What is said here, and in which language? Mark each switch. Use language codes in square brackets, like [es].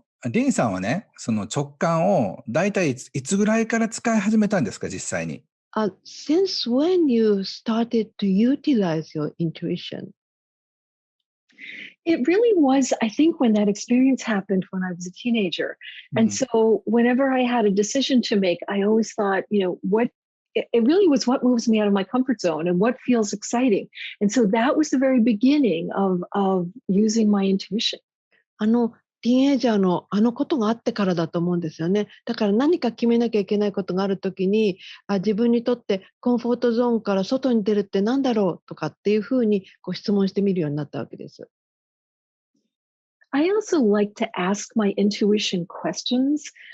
[ja] リンさんはね、その直感を大体いつぐらいから使い始めたんですか、実際に。 [en] Since when you started to utilize your intuition? It really was, I think, when that experience happened when I was a teenager. And so whenever I had a decision to make, I always thought, it really was what moves me out of my comfort zone and what feels exciting. And so that was the very beginning of using my intuition. [ja] ティーンエイジャーのことがあってからだと思うんですよね。だから何か決めなきゃいけないことがあるときに、自分にとってコンフォートゾーンから外に出るって何だろうとかっていうふうに質問してみるようになったわけです。 [en] I also like to ask my intuition questions.